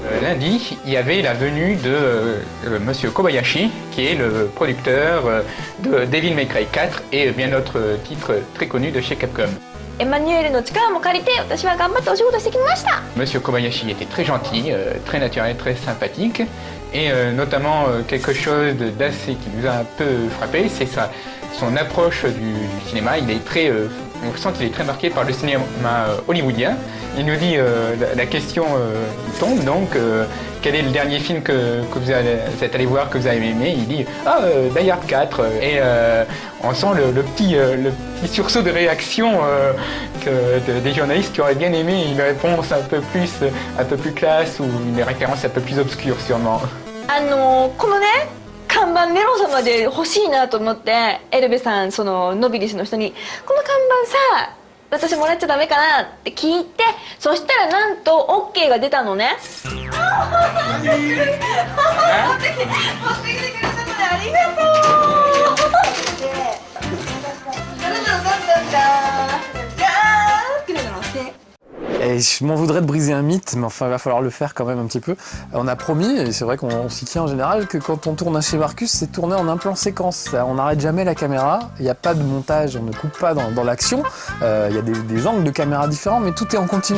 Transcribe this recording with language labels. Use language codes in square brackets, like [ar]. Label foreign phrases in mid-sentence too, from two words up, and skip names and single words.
[fr] lundi, il y avait la venue de Monsieur Kobayashi, qui est le producteur de Devil May Cry 4 et bien d'autres titres très connus de chez Capcom. [ja] エマニュエルの力も借りて私は頑張ってお仕事してきました。 [fr] Monsieur Kobayashi était très gentil, très naturel, très sympathique et notamment quelque chose d'assez qui nous a un peu frappé, c'est son approche du cinéma. Il est très, on sent qu'il est très marqué par le cinéma hollywoodien. Il nous dit, la question tombe donc, quel est le dernier film que vous êtes allé voir, que vous avez aimé? Il dit Die Hard 4 et on sent le petit sursaut de réaction des journalistes qui auraient bien aimé une réponse un peu plus classe ou une référence un peu plus obscure sûrement. [ja] このね看板ネロ様で欲しいなと思ってエルベさんそのノビリスの人にこの看板さ私もらっちゃダメかなって聞いてそしたらなんと OK が出たのね。持ってきてくれたのでありがとう。誰なのだったんだ。じゃーんっていうのをして。 [fr] Et je m'en voudrais de briser un mythe, mais enfin il va falloir le faire quand même un petit peu. On a promis, et c'est vrai qu'on s'y tient en général, que quand on tourne un chez Marcus, c'est tourné en un plan séquence. On n'arrête jamais la caméra, il n'y a pas de montage, on ne coupe pas dans l'action. Il y a des angles de caméra différents, mais tout est en continu.